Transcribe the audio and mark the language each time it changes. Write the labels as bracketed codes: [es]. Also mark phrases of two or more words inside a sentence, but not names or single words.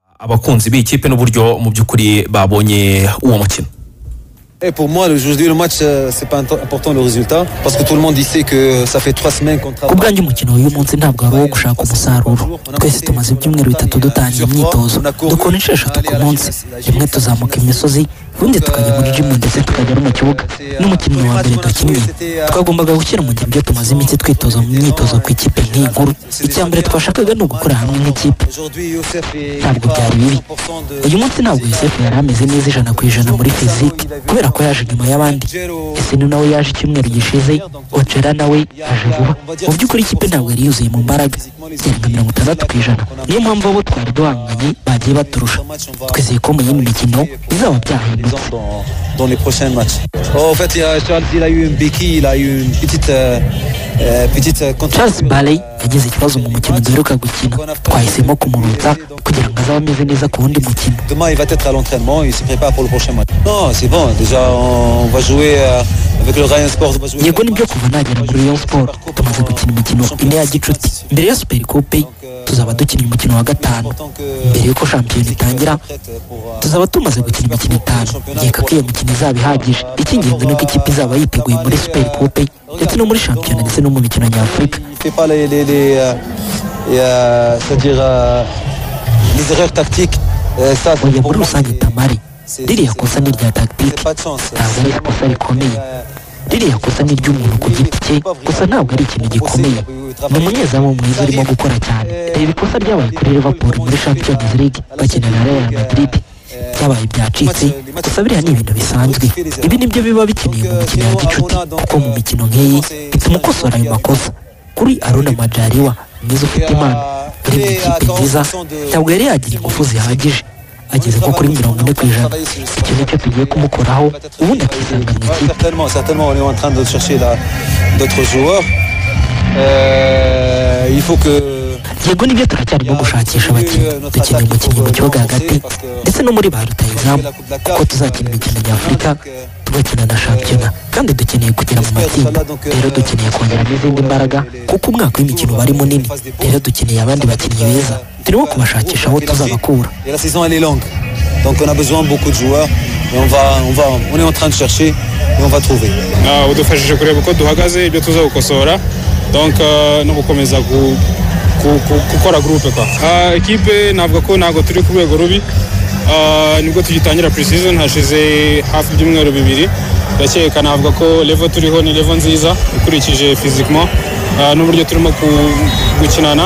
[rw] abakunzi b'ikipe n'uburyo mu by'ukuri babonye uwo mukino. [fr] Et pour moi, aujourd'hui, le match, c'est pas important le résultat, parce que tout le monde sait que ça fait 3 semaines qu'on travaille. [rw] Kubwanjye umukino uyu munsi ntabwo ari uwo gushaka umusaruro. Twese tumaze ibyumweru 3 dutangiye imyitozo. Dukora inshuro 3 ku munsi. Rimwe tuzamuka imisozi, ubundi tukajya muri gym ndetse tukajya no mu kibuga. N'umukino wa mbere dukinnye twagombaga gukira mu gihe tumaze iminsi twitoza mu myitozo ku ikipe nk'inkuru. Icyambere twashakaga no gukora hamwe nk'ikipe. Ntabwo byari bibi. Uyu munsi ntabwo Yosef yari ameze neza 100% muri physique. Kubera ko yaje nyuma y'abandi. Ese ni nawe yaje icyumweru gishize, Ochera nawe yaje vuba. Mu by'ukuri ikipe ntabwo yari yuzuye mu mbaraga. Cyangwa 60%. Niyo mpamvu abo twari duhanganye bagiye baturusha. Twizeye ko mu yindi mikino bizaba byahindutse. [fr] Dans les prochains matchs. En fait, il a eu une béquille, il a eu une petite [rw] Charles Baley yagize ikibazo mu mukino duheruka gukina. Twahisemo kumurutsa kugira ngo azabe ameze neza ku wundi mukino. [fr] Demain, il va être à l'entraînement, il se prépare pour le prochain match. Non, c'est bon. Déjà, on va jouer avec le Rayon Sport. [rw] Yego nibyo kuva nagera muri Rayon Sport tumaze gukina imikino ine ya gicuti. Mbere ya Super Coupe tuzaba dukina umukino wa 5. Mbere yuko shampiyona itangira tuzaba tumaze gukina imikino 5. Nkeka ko iyo mikino izaba ihagije. Icy'ingenzi ni uko ikipe izaba yiteguye muri Super Coupe ndetse no muri shampiyona ndetse no mu mikino nyafurika. [fr] C'est-à-dire les erreurs tactiques. Ça, c'est pour rusange Tamari. [rw] Ririya kosa ni rya tactique. Ntabwo ari ikosa rikomeye. Ririya kosa ni ry'umuntu ku giti cye. Gusa ntabwo ari ikintu gikomeye. Ni umunyezamu mwiza urimo gukora cyane. Reba ikosa ryabaye kuri Liverpool muri Champions League bakina na Real Madrid. Byabaye byacitse. Gusa biriya ni ibintu bisanzwe. Ibi nibyo biba bikeneye mu mikino ya gicuti. Kuko mu mikino nk'iyi bituma ukosora ayo makosa. Kuri Aruna Majaliwa mwiza ufite impano uri mu ikipe nziza ntabwo yari yagira ingufu zihagije. Ageze nko kuri 40%. Icyo nicyo tugiye kumukoraho ubundi akisanga mu ikipe. [fr] Certainement, on est en train de chercher d'autres joueurs. Il faut que [rw] Yego nibyo turacyarimo gushakisha abakinnyi. Dukeneye umukinnyi mu kibuga hagati ndetse no muri ba rutahizamu kuko tuzakina imikino nyafurika tugakina na shampiyona kandi dukeneye kugera mu matsinda. Rero dukeneye kongeramo izindi mbaraga kuko umwaka w'imikino bari munini. Rero dukeneye abandi bakinnyi beza turimo kubashakisha aho tuzabakura. [fr] La saison elle est longue, donc on a besoin de beaucoup de joueurs et on est en train de chercher et on va trouver. [rw] Udufashije kureba uko duhagaze ibyo tuzagukosora donc no gukomeza gukora groupe kwa equipe. Navuga ko ntago turi ku rwego rubi. Nibwo tugitangira pre-season hashize hafi ibyumweru 2. Ndakeka navuga ko level turiho ni level nziza ukurikije physiquement n'uburyo turimo gukinana.